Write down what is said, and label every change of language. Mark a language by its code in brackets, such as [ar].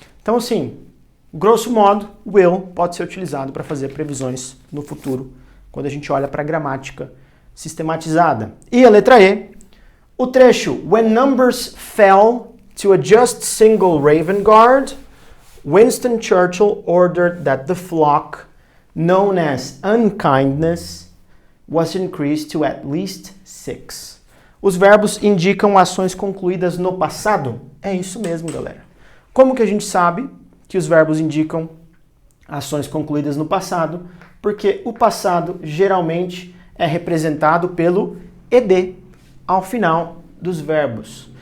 [pt] Então, assim, grosso modo, will pode ser utilizado para fazer previsões no futuro, quando a gente olha para a gramática sistematizada. E a letra E, o trecho [en] When numbers fell to a just single raven guard, Winston Churchill ordered that the flock, known as unkindness, was increased to at least 6. [pt] Os verbos indicam ações concluídas no passado? É isso mesmo, galera. Como que a gente sabe que os verbos indicam ações concluídas no passado? Porque o passado geralmente é representado pelo ed ao final dos verbos.